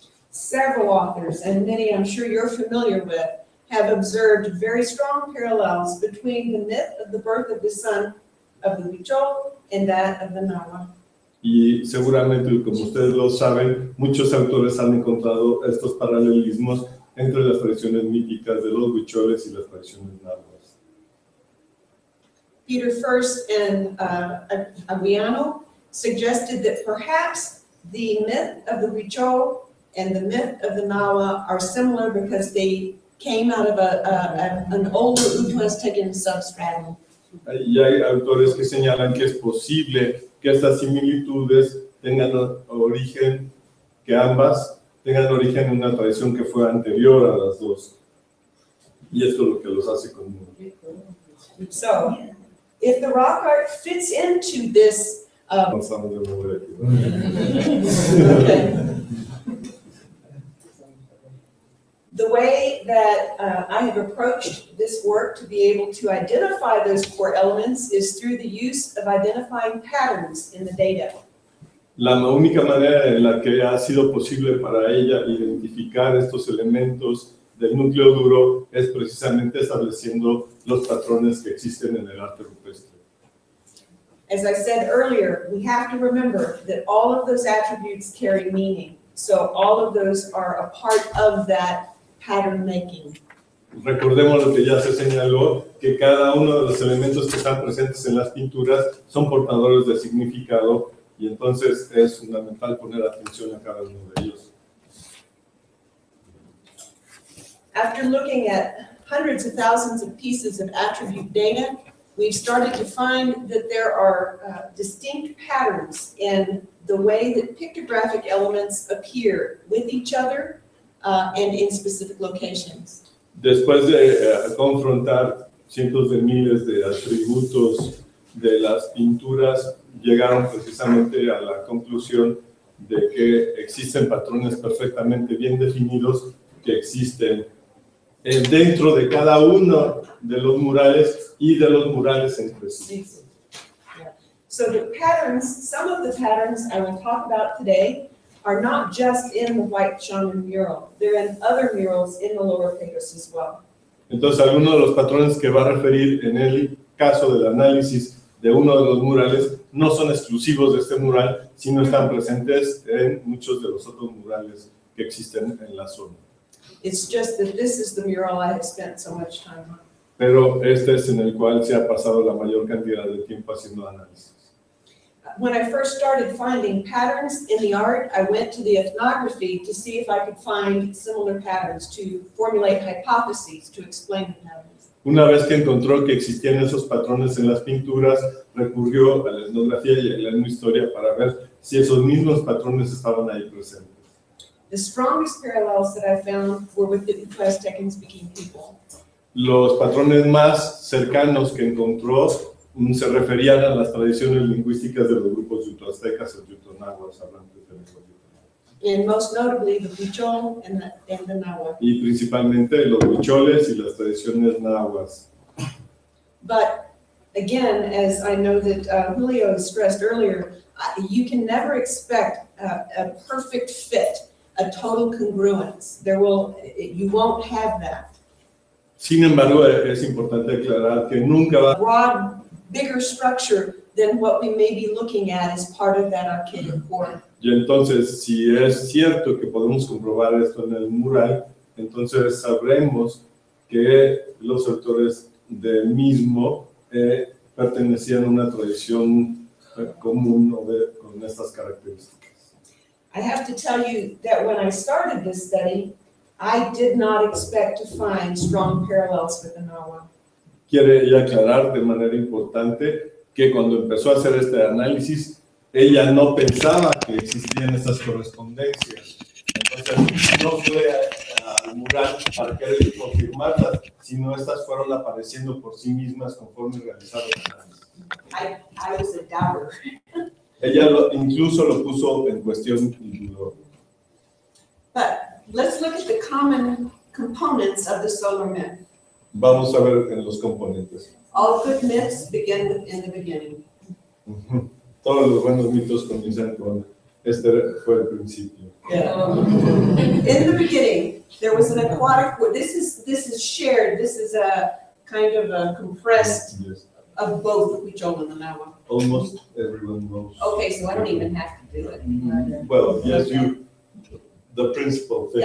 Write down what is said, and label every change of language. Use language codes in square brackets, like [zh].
[en] Several authors, and many I'm sure you're familiar with, have observed very strong parallels between the myth of the birth of the sun of the Huichol and that of the Nahua. [es] Y seguramente, como ustedes lo saben, muchos autores han encontrado estos paralelismos entre las tradiciones míticas de los huicholes y las tradiciones náhuatl. [en] Peter First and Aguiano suggested that perhaps the myth of the Huichol and the myth of the Nahua are similar because they came out of an older Uto-Aztecan substratum. [es] Y hay autores que señalan que es posible que estas similitudes tengan origen, que ambas tengan origen en una tradición que fue anterior a las dos. Y esto es lo que los hace comunes. [en] So, if the rock art fits into this, okay. The way that I have approached this work to be able to identify those core elements is through the use of identifying patterns in the data. [es] La única manera en la que ha sido posible para ella identificar estos elementos del núcleo duro es precisamente estableciendo los patrones que existen en el arte rupestre. [en] As I said earlier, we have to remember that all of those attributes carry meaning. So all of those are a part of that pattern making. [es] Recordemos lo que ya se señaló, que cada uno de los elementos que están presentes en las pinturas son portadores de significado y entonces es fundamental poner atención a cada uno de ellos. [en] After looking at hundreds of thousands of pieces of attribute data, we've started to find that there are distinct patterns in the way that pictographic elements appear with each other and in specific locations. [es] Después de confrontar cientos de miles de atributos de las pinturas, llegaron precisamente a la conclusión de que existen patrones perfectamente bien definidos que existen dentro de cada uno de los murales y de los murales entre sí. [en] So the patterns, some of the patterns I will talk about today are not just in the White Shaman mural. They're in other murals in the Lower Pecos as well. [es] Entonces, algunos de los patrones que va a referir en el caso del análisis de uno de los murales no son exclusivos de este mural, sino están presentes en muchos de los otros murales que existen en la zona. [en] It's just that this is the mural I have spent so much time on. [es] Pero este es en el cual se ha pasado la mayor cantidad de tiempo haciendo análisis. [en] When I first started finding patterns in the art, I went to the ethnography to see if I could find similar patterns, to formulate hypotheses to explain the patterns. [es] Una vez que encontró que existían esos patrones en las pinturas, recurrió a la etnografía y a la etnohistoria para ver si esos mismos patrones estaban ahí presentes. [en] The strongest parallels that I found were with the Uto-Aztecan speaking people. [es] Los patrones más cercanos que encontró se referían a las tradiciones lingüísticas de los grupos uto-aztecas y uto-náhuatl hablantes de lengua uto-náhuatl. [en] And most notably the Huichol and the Nahua. [es] Y principalmente los huicholes y las tradiciones náhuatl. [en] But again, as I know that Julio stressed earlier, you can never expect a perfect fit, a total congruence. You won't have that. [es] Sin embargo, es importante aclarar que nunca va [en] Broad, bigger structure than what we may be looking at as part of that archaic core. [es] Y entonces, si es cierto que podemos comprobar esto en el mural, entonces sabremos que los autores del mismo pertenecían a una tradición común con estas características. [en] I have to tell you that when I started this study, I did not expect to find strong parallels with the Nahua. [es] Quiere ella aclarar de manera importante que cuando empezó a hacer este análisis, ella no pensaba que existían estas correspondencias. Entonces, no fue al mural para querer confirmarlas, sino estas fueron apareciendo por sí mismas conforme realizaron el análisis. [en] I was a doubter. [es] Ella incluso lo puso en cuestión y dudó. [en] But let's look at the common components of the solar myth. [es] Vamos a ver en los componentes. [en] All good myths begin with in the beginning. [es] Todos los buenos mitos comienzan con este fue el principio. [en] In the beginning, there was an aquatic world. This is shared. This is a kind of a compressed Yes. of both which on the now. Almost everyone knows. Okay, so I don't even have to do it. Well, yes, the principal things.